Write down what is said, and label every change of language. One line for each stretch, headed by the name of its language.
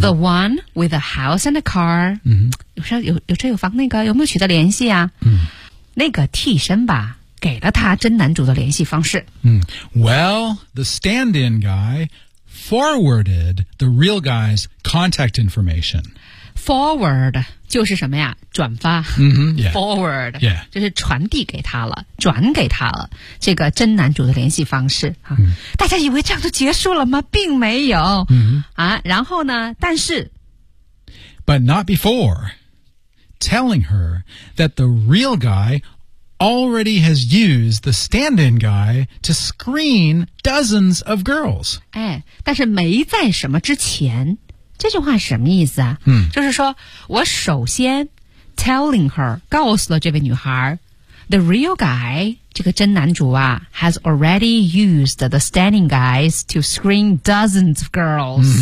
English: The one with a house and a car、 mm-hmm.
Chinese: 有车有房那个有没有取得联系啊、 mm-hmm. 那个替身吧给了他真男主的联系方式、
English: mm-hmm. Well, the stand-in guy forwarded the real guy's contact information
Chinese: Forward 就是什么呀转发、
English: mm-hmm, yeah. Forward、 yeah.
Chinese: 就是传递给他了转给他了这个真男主的联系方式、啊 mm-hmm. 大家以为这样就结束了吗并没有、 mm-hmm. 啊、然后呢但是
English: But not before telling her that the real guy already has used the stand-in guy to screen dozens of girls、
Chinese: 哎、但是没在什么之前这句话什么意思啊、嗯、就是说我首先
English: telling her,
Chinese: 告诉了这位女孩
English: the real guy,
Chinese: 这个真男主啊
English: has already used the standing guys to screen dozens of girls,